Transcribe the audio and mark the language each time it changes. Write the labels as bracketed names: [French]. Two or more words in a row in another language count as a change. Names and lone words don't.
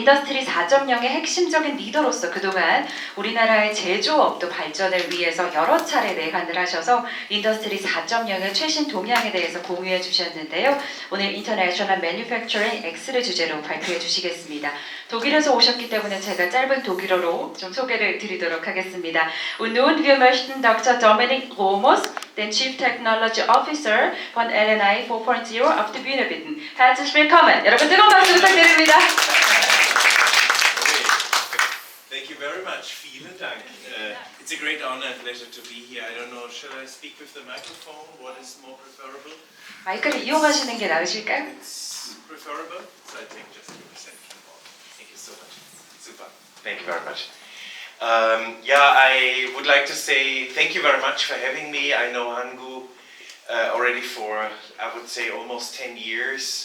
[Korean] 인더스트리 4.0의 핵심적인 리더로서 그동안 우리나라의 제조업도 발전을 위해서 여러 차례 내한을 하셔서 인더스트리 4.0의 최신 동향에 대해서 공유해 주셨는데요. 오늘 International Manufacturing X를 주제로 발표해 주시겠습니다. 독일에서 오셨기 때문에 제가 짧은 독일어로 좀 소개를 드리도록 하겠습니다. [German] Und nun wir möchten Dr. Dominik Romos, den Chief Technology Officer von LNI 4.0 auf die Bühne bitten. Herzlich willkommen. [Korean] 여러분 뜨거운 박수 부탁드립니다. [English] Thank you very much. [German] Vielen Dank. [English] It's a great honor and pleasure to be here. I don't know, shall I speak with the microphone? What is more preferable? [Korean] 마이크를 이용하시는 게 나으실까요? [English] It's preferable, so I take just a percent more. Thank you so much. Super. Thank you very much. I would like to say thank you very much for having me. I know Hangu already for, I would say, almost 10 years.